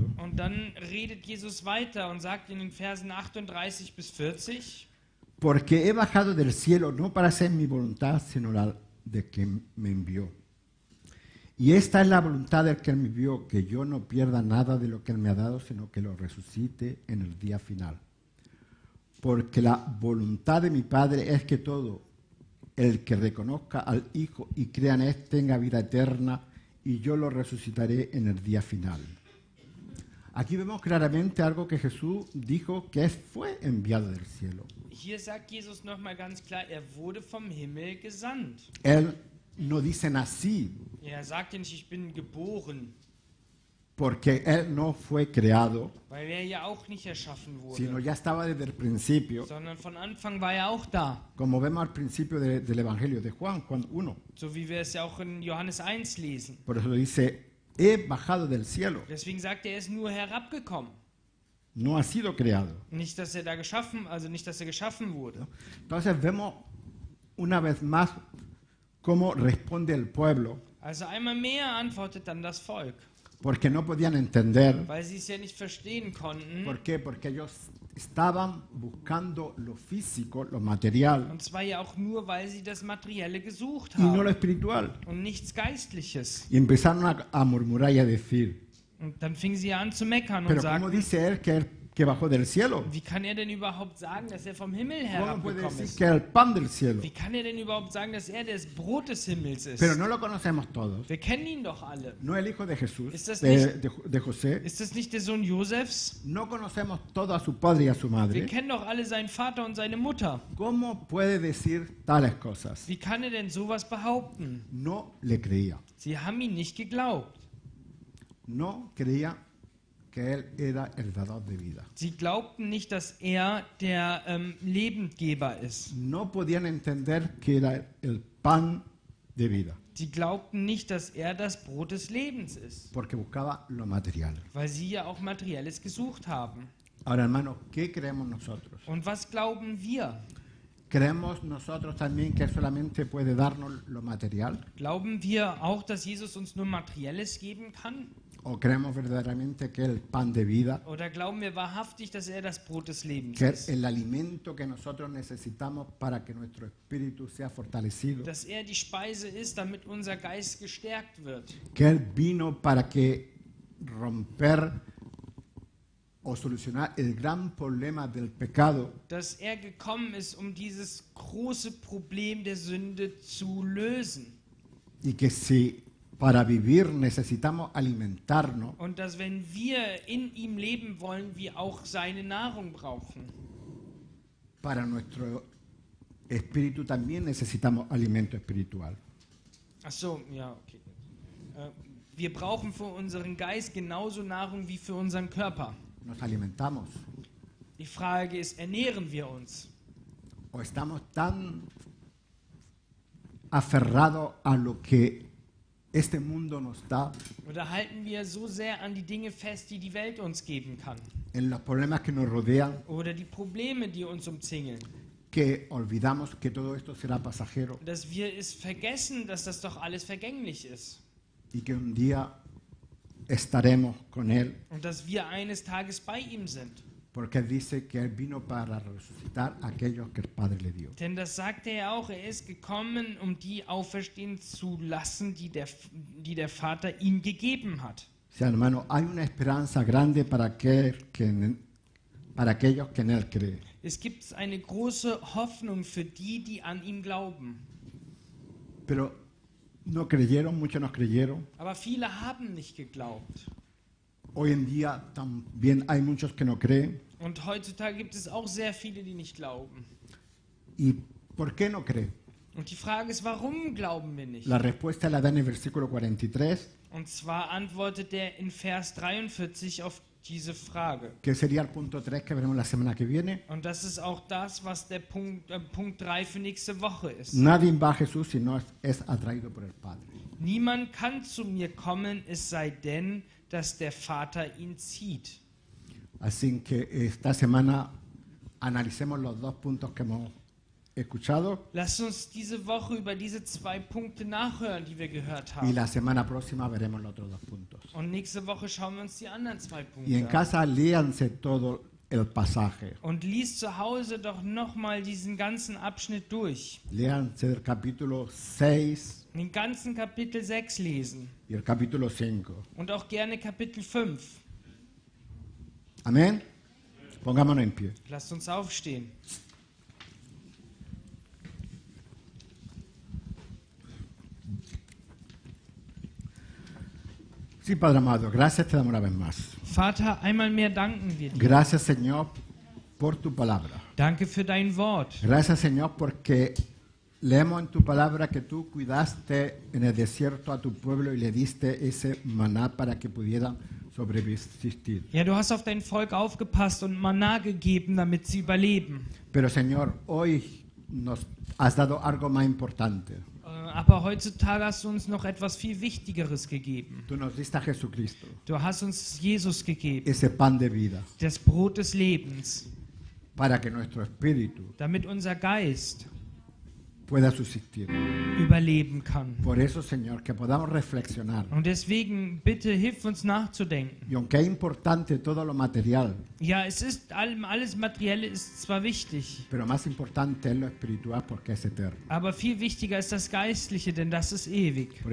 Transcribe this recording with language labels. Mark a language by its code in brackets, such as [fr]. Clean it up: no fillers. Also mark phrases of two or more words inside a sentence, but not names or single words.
[de] Und dann redet Jesus weiter und sagt in den Versen 38 bis 40, [es] porque he bajado del cielo no para hacer mi voluntad, sino la de que me envió. Y esta es la voluntad del que me envió, que yo no pierda nada de lo que él me ha dado, sino que lo resucite en el día final. Porque la voluntad de mi Padre es que todo el que reconozca al Hijo y crea en él tenga vida eterna, y yo lo resucitaré en el día final. Aquí vemos claramente algo que Jesús dijo que fue enviado del cielo. [de] hier sagt Jesus nochmal ganz klar, er wurde vom Himmel gesandt. [es] Él no dice nací, [de] Er sagt ja nicht, ich bin geboren, [es] porque él no fue creado, [de] weil er ja auch nicht erschaffen [es] sino [de] wurde, [es] ya estaba desde el principio, [de] sondern von Anfang war er auch da. [es] como vemos al principio del Evangelio de Juan, Juan 1. [de] So wie wir es ja auch in Johannes 1 lesen. [es] Por eso dice, he bajado del cielo, [de] Deswegen sagt er, er ist nur herabgekommen. [es] no ha sido creado. [de] Nicht, dass er da geschaffen, also nicht, dass er geschaffen wurde. [es] Entonces vemos una vez más cómo responde el pueblo, [de] Also einmal mehr antwortet dann das Volk, [es] porque no podían entender. [de] weil sie es ja nicht verstehen konnten. [es] ¿Por qué? Porque ellos estaban buscando lo físico, lo material, [de] Und zwar ja auch nur, weil sie das Materielle gesucht [es] y no lo [de] haben [es] espiritual. [de] und nichts Geistliches. [es] Y empezaron a murmurar y a decir, [de] Und dann fingen sie an zu meckern und [es] pero ¿cómo [de] sagten, [es] dice él que bajó del cielo? [de] wie kann er denn überhaupt sagen, dass er vom Himmel [es] ¿Cómo puede [de] herabgekommen [es] decir [de] ist? [es] que es el pan del cielo? [de] Wie kann er denn überhaupt sagen, dass er das Brot des Himmels ist? [es] Pero no lo conocemos todos. [de] Wir kennen ihn doch alle. [es] No el hijo de Jesús, [de] ¿Es das [es] de José. [de] Ist das nicht der Sohn Josefs? [es] No conocemos todo a su padre y a su [de] Wir [es] madre. [de] kennen doch alle seinen Vater und seine Mutter. [es] ¿Cómo puede decir tales cosas? [de] Wie kann er denn sowas behaupten? [es] No le creía. [de] Sie haben ihn nicht geglaubt. [es] No creía que él era el dador de vida. [de] Sie glaubten nicht, dass er der Lebendgeber ist. [es] No podían entender que era el pan de vida, [de] Sie glaubten nicht, dass er das Brot des Lebens ist, [es] porque buscaba lo material. [de] weil sie ja auch Materielles gesucht haben. [es] Ahora, hermanos, ¿qué creemos nosotros? [de] Und was glauben wir? [es] ¿Creemos nosotros también que él solamente puede darnos lo material? [de] Glauben wir auch, dass Jesus uns nur Materielles geben kann? [es] ¿O creemos verdaderamente que es el pan de vida, [de] Oder glauben wir wahrhaftig, dass er das Brot des Lebens [es] que es [de] ist? [es] el alimento que nosotros necesitamos para que nuestro espíritu sea fortalecido? [de] Dass er die Speise ist, damit unser Geist gestärkt wird? [es] Que él vino para que romper o solucionar el gran problema del pecado, [de] Dass er gekommen ist, um dieses große Problem der Sünde zu lösen? [es] y que si para vivir necesitamos alimentarnos. [de] Und dass, wenn wir in ihm leben wollen, wir auch seine Nahrung brauchen. [es] Para nuestro espíritu también necesitamos alimento espiritual. [de] Ach so, ja, okay. Wir brauchen für unseren Geist genauso Nahrung wie für unseren Körper. [es] Nos alimentamos. [de] Die Frage ist, ernähren wir uns? [es] O estamos tan aferrados a lo que este mundo nos da, [de] Oder halten wir so sehr an die Dinge fest, die die Welt uns geben kann? [es] en los problemas que nos rodean, [de] Oder die Probleme, die uns umzingeln? [es] que olvidamos que todo esto será pasajero [de] Dass wir es vergessen, dass das doch alles vergänglich ist. [es] y que un día estaremos con Él, [de] Und dass wir eines Tages bei ihm sind. [es] porque Él dice que Él vino para resucitar a aquellos que el Padre le dio. [de] Denn das sagte er auch, er ist gekommen, um die auferstehen zu lassen, die der Vater ihm gegeben hat. [es] O sea, hermano, hay una esperanza grande para aquellos que en Él creen. [de] Es gibt eine große Hoffnung für die, die an ihn glauben. [es] Pero no creyeron, muchos no creyeron. [de] Aber viele haben nicht geglaubt. [es] Hoy en día también hay muchos que no creen. [de] Und heutzutage gibt es auch sehr viele, die nicht glauben. [es] ¿Y por qué no creen? [de] Und die Frage ist, warum glauben wir nicht? [es] La respuesta la da en el versículo 43, [de] Und zwar antwortet er in Vers 43 auf diese Frage. [es] que sería el punto 3 que veremos la semana que viene. [de] Und das ist auch das, was der Punkt 3 für nächste Woche ist. [es] Nadie va a Jesús si no es atraído por el Padre. [de] Niemand kann zu mir kommen, es sei denn, dass der Vater ihn zieht. [es] Así que esta semana analicemos los dos puntos que hemos escuchado [de] Lasst uns diese Woche über diese 2 Punkte nachhören, die wir gehört [es] y [de] haben. [es] la semana próxima veremos los otros dos puntos. [de] Und nächste Woche schauen wir uns die anderen 2 [es] Y [de] Punkte [es] en [de] an. [es] casa léanse todo el pasaje. [de] Und lies zu Hause doch nochmal diesen ganzen Abschnitt durch. [es] Léanse el capítulo 6 [de] Den ganzen Kapitel 6 lesen. [es] y el capítulo 5. [de] Und auch gerne Kapitel 5. [es] Amén. Pongámonos en pie. [de] Lasst uns aufstehen. [es] Sí, Padre amado, gracias te damos una vez más. [de] Vater, einmal mehr danken wir dir. [es] Gracias, Señor, por tu palabra. [de] Danke für dein Wort. [es] Gracias, Señor, porque leemos en tu palabra que tú cuidaste en el desierto a tu pueblo y le diste ese maná para que pudieran sobrevivir. [de] Ja, du hast auf dein Volk aufgepasst und Manna gegeben, damit sie überleben. [es] Pero, Señor, hoy nos has dado algo más importante. [de] Aber heutzutage hast du uns noch etwas viel Wichtigeres gegeben. [es] Tú nos diste a Jesucristo, [de] Du hast uns Jesus gegeben, [es] ese pan de vida, [de] das Brot des Lebens, [es] para que nuestro espíritu [de] damit unser Geist [es] pueda subsistir. [de] überleben kann. [es] Por eso, Señor, que podamos reflexionar. [de] Und deswegen, bitte hilf uns nachzudenken. [es] Y aunque es importante todo lo material, [de] Ja, es ist alles Materielle ist zwar wichtig, [es] pero más importante es lo espiritual porque es eterno. [de] aber viel wichtiger ist das Geistliche, denn das ist ewig.